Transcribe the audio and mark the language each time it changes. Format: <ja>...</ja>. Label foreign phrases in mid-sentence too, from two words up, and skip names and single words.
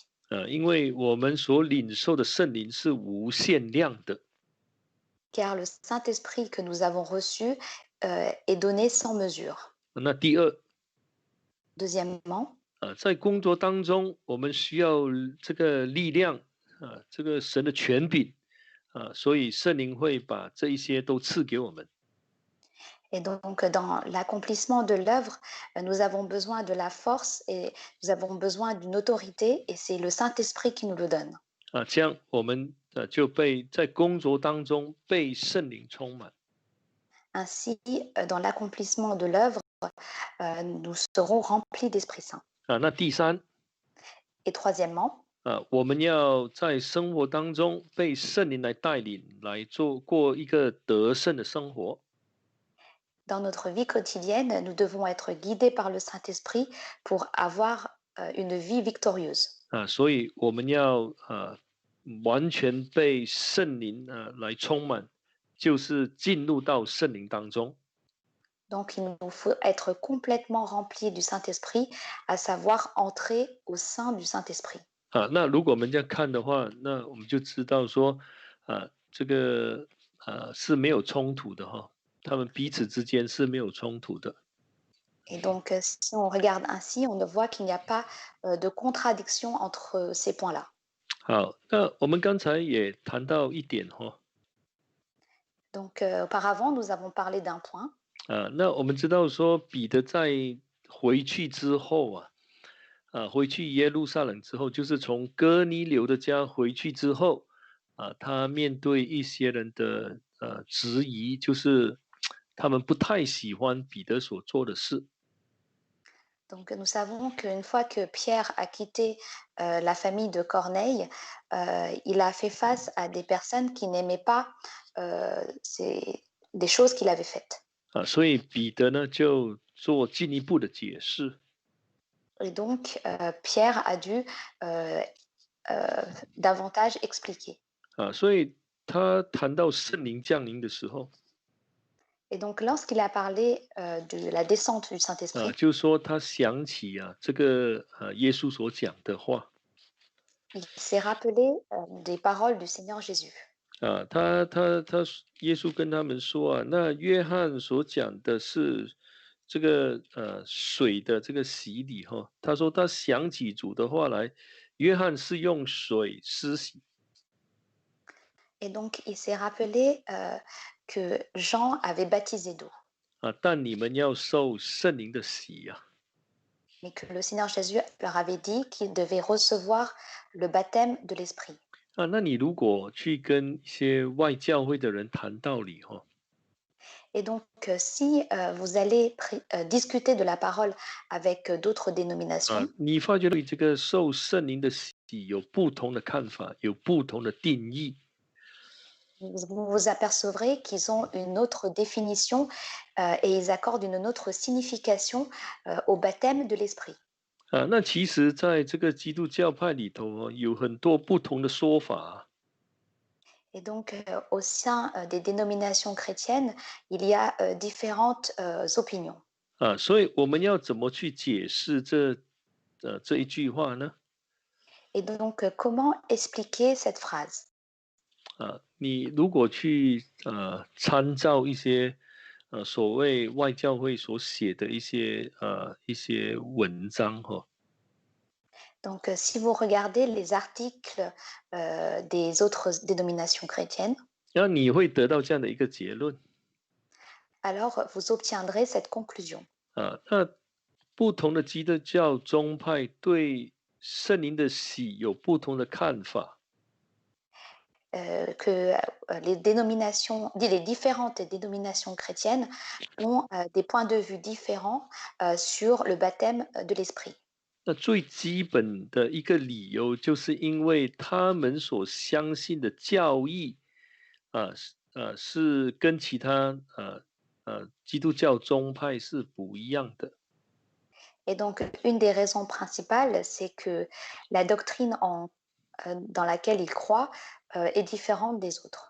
<zh>因为我们所领受的圣灵是无限量的。</zh> <fr>Car le Saint-Esprit que nous avons reçu est donné sans mesure.</fr> <zh>那第二，</zh> <fr>Deuxièmement,</fr> <zh>在工作当中，我们需要这个力量这个神的权柄所以圣灵会把这一些都赐给我们。</zh> <fr>et donc dans l'accomplissement de l'œuvre, nous avons besoin de la force et nous avons besoin d'une autorité et c'est le Saint-Esprit qui nous le donne.</fr> <zh>这样我们就被在工作当中被圣灵充满。</zh> <fr>Ainsi, dans l'accomplissement de l'œuvre, nous serons remplis d'Esprit Saint.</fr> <zh>那第三</zh> <fr>Et troisièmement,</fr> <zh>我们要在生活当中被圣灵来带领，来过一个得胜的生活。</zh> <fr>dans notre vie quotidienne, nous devons être guidés par le Saint-Esprit pour avoir une vie victorieuse.</fr> <zh>所以我们要完全被圣灵来充满，就是进入到圣灵当中。</zh> <fr>Donc, il nous faut être complètement remplis du Saint-Esprit, à savoir entrer au sein du Saint-Esprit.</fr> <zh>那如果我们这样看的话，那我们就知道说，这个是没有冲突的哈，他们彼此之间是没有冲突的。</zh> <fr>Et donc, si on regarde ainsi, on voit qu'il n'y a pas de contradiction entre ces points-là.</fr> <zh>好，那我们刚才也谈到一点哈，</zh> <fr>Donc, auparavant, nous avons parlé d'un point.</fr> <zh>那我们知道说彼得在回去之后回去耶路撒冷之后，就是从哥尼流的家回去之后他面对一些人的质疑，就是他们不太喜欢彼得所做的事。</zh> <fr>Donc, nous savons qu'une fois que Pierre a quitté la famille de Corneille, il a fait face à des personnes qui n'aimaient pas des choses qu'il avait faites.</fr> <zh>所以彼得呢就做进一步的解释。</zh> <fr>Et donc, Pierre a dû davantage expliquer.</fr> <zh>所以他谈到圣灵降临的时候</zh> <fr>Et donc, lorsqu'il a parlé de la descente du Saint-Esprit,</fr> <zh>就说他想起这个耶稣所讲的话</zh> <fr>il s'est rappelé des paroles du Seigneur Jésus.</fr> <zh>耶稣跟他们说那约翰所讲的是这个水的这个洗礼他说他想起主的话来，约翰是用水施洗</zh> <fr>Et donc, il s'est rappelé que Jean avait baptisé d'eau,</fr> <zh>但你们要受圣灵的洗</zh> <fr>mais que le Seigneur Jésus leur avait dit qu'ils devaient recevoir le baptême de l'Esprit.</fr> <zh>那你如果去跟一些外教会的人谈道理</zh> <fr>Et donc, si vous allez discuter de la parole avec d'autres 啊， dénominations,</fr> <zh>你发觉对这个受圣灵的洗有不同的看法，有不同的定义。</zh> <fr>vous vous apercevrez qu'ils ont une autre définition et ils accordent une autre signification au baptême de l'esprit.</fr> <zh>啊，那其实在这个基督教派里头哦，有很多不同的说法。</zh> <fr>Et donc, au sein des dénominations chrétiennes, il y a différentes opinions.</fr> <zh>啊，所以我们要怎么去解释这一句话呢？</zh> <fr>Et donc, comment expliquer cette phrase?</fr> <zh>啊，你如果去参照一些所谓外教会所写的一些文章哈、</zh> <fr>Donc, si vous regardez les articles des autres dénominations chrétiennes,</fr> <zh>然后你会得到这样的一个结论</zh> <fr>alors vous obtiendrez cette conclusion 啊。</fr> <zh>那不同的基督教宗派对圣灵的喜有不同的看法。</zh> <fr>que les différentes dénominations chrétiennes ont des points de vue différents sur le baptême de l'esprit.</fr> <zh>那最基本的一个理由，就是因为他们所相信的教义是跟其他基督教宗派是不一样的</zh> <fr>Et donc, une des raisons principales, c'est que la doctrine dans laquelle ils croient est différente des autres.</fr>